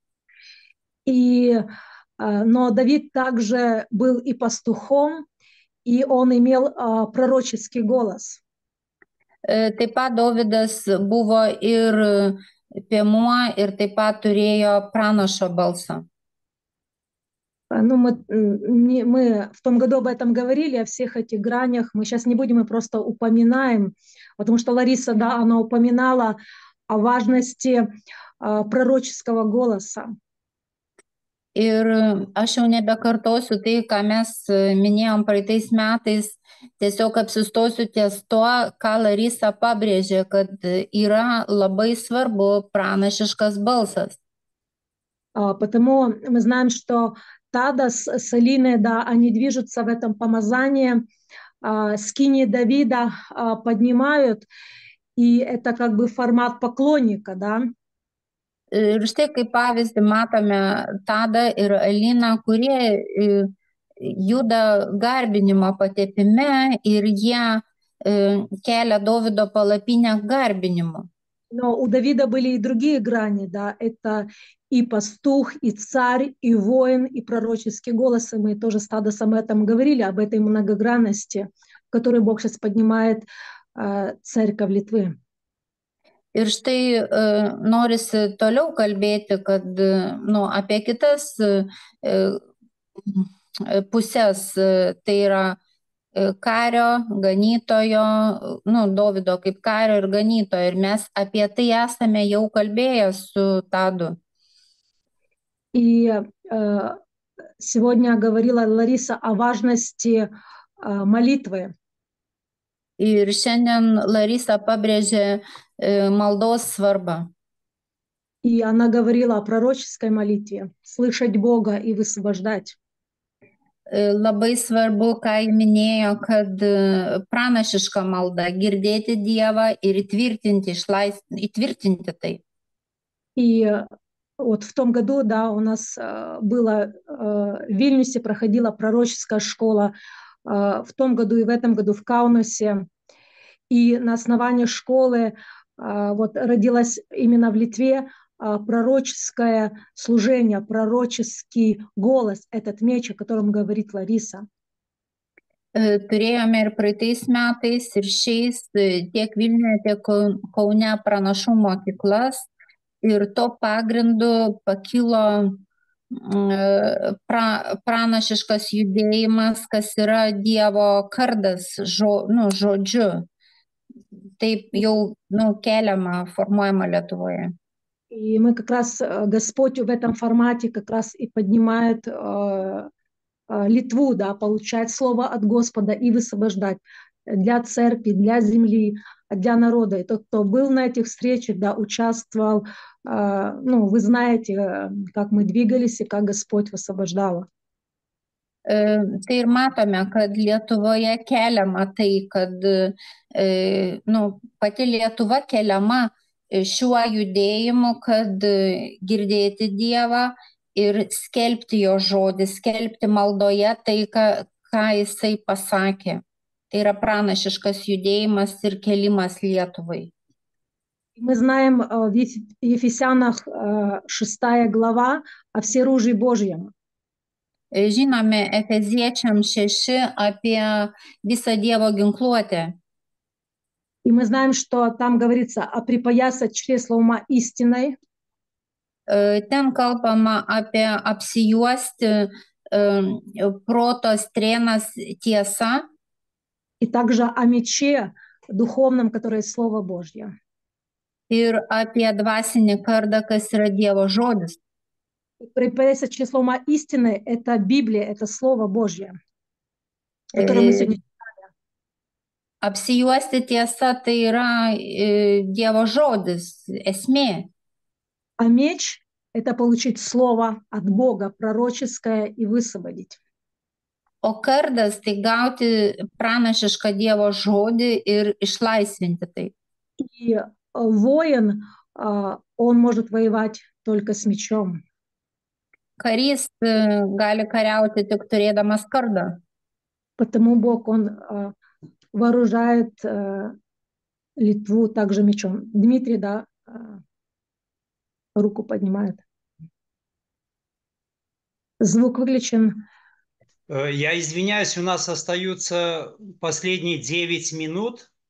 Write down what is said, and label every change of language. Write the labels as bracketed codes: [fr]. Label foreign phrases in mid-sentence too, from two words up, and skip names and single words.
[ru] Но Давид также был и пастухом, и он имел пророческий голос. [lt] Taip pat Dovydas buvo ir piemuo, ir taip pat turėjo pranašo balsą. [ru] Мы в том году об этом говорили, о всех этих гранях. Мы сейчас не будем, мы просто упоминаем, потому что Лариса, да, она упоминала о важности пророческого голоса. [lt] Ir aš jau nebekartosiu tai, ką mes minėjom praeitais metais, tiesiog apsistosiu ties to, ką Larisa pabrėžė, kad yra labai svarbu pranašiškas balsas. [ru] Потому мы знаем, что Тадас с Алиной, да, они движутся в этом помазании, скинии Давида поднимают, и это как бы формат поклонника, да. [lt] Ir štai kaip pavyzdį matome Tadą ir Aliną, kurie juda garbinimo patepime ir jie kelia Dovydo palapinę garbinimu. [ru] Но у Давида были и другие грани, да, это и пастух, и царь, и воин, и пророческий голос, и мы тоже с Тадасом этом говорили, об этой многогранности, в которой Бог сейчас поднимает церковь Литвы. [lt] Ir štai norisi toliau kalbėti, kad apie kitas pusės, tai yra kario, ganytojo, nu, Dovydo kaip kario ir ganytojo. Ir mes apie tai esame jau kalbėję su Tadu. [ru] И сегодня говорила Лариса о важности молитвы. [lt] Ir šiandien Larisa pabrėžė maldos svarbą. [ru] И она говорила о пророческой молитве, слышать Бога и высвобождать. [lt] Labai svarbu, ką ji minėjo, kad pranašiška malda, girdėti Dievą ir įtvirtinti tai. [ru] И вот в том году, да, у нас было в Вильнюсе проходила пророческая школа, в том году и в этом году в Каунасе. И на основании школы вот родилось именно в Литве пророческое служение, пророческий голос, этот меч, о котором говорит Лариса. [lt] Turėjome ir praeitais metais, ir šiais tiek Vilniuje, tiek Kaune pranašų mokyklas. Ir to pagrindu pakilo pranašiškas judėjimas, kas yra Dievo kardas žodžiu. Taip jau keliama, formuojama Lietuvoje. [ru] И мы как раз, Господь в этом формате как раз и поднимает Литву, да, получать слово от Господа и высвобождать для церкви, для земли, для народа. И тот, кто был на этих встречах, да, участвовал, ну, вы знаете, как мы двигались и как Господь высвобождал. [lt] Tai ir matome, kad Lietuvoje keliama tai, kad pati Lietuva keliama šiuo judėjimu, kad girdėti Dievą ir skelbti jo žodį, skelbti maldoje tai, ką jisai pasakė. Tai yra pranašiškas judėjimas ir kelimas Lietuvai. [ru] Мы знаем в Ефесянах 6 глава о всеоружии Божьем. [lt] Žinome Efeziečiams 6 apie visą Dievo ginkluotę. [ru] И мы знаем, что там говорится о припоясать чресло ума истиной. [lt] Ten kalbama apie apsijuosti proto strėnas tiesa. [ru] И также о мече духовном, которое Слово Божье. [lt] Ir apie dvasinį kardą, kas yra Dievo žodis. [ru] Припоясать чресло ума истины – это Библия, это Слово Божье, которое мы сегодня читали. [lt] Apsijuosti tiesa tai yra Dievo žodis, esmė. [ru] А меч – это получить Слово от Бога, пророческое, и высвободить. [lt] O kardas tai gauti pranašišką Dievo žodį ir išlaisvinti tai. [ru] И воин, он может воевать только с мечом. [lt] Karys gali kariauti tik turėdamas kardą. [ru] Потому Бог, он вооружает Литву также мечом. Дмитрий, да, руку поднимает. Звук выключен. Я извиняюсь, у нас остаются последние 9 минут.